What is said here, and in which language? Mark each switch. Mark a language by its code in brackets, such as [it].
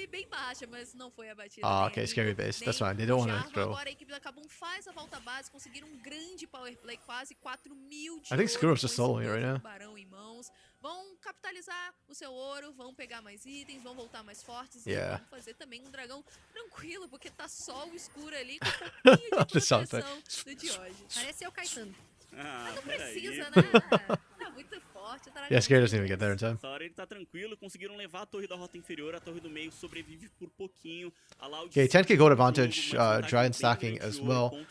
[en] Okay, Scary base. That's fine. They don't want to throw. I think Skuro's just soloing it right now. [pt] Vão capitalizar o seu ouro, vão pegar mais itens, vão voltar mais fortes e vão fazer também dragão tranquilo, porque tá só o escuro ali com um pouquinho de proteção do Dioj. Parece o Caetano. Mas não precisa, né? Tá muito forte. [en] Yeah, Scary doesn't even get there in time. [pt] Ele tá tranquilo, conseguiram levar a torre da rota inferior, a torre do meio sobrevive por pouquinho. [en] Okay, 10k gold advantage, Dragon stacking as well.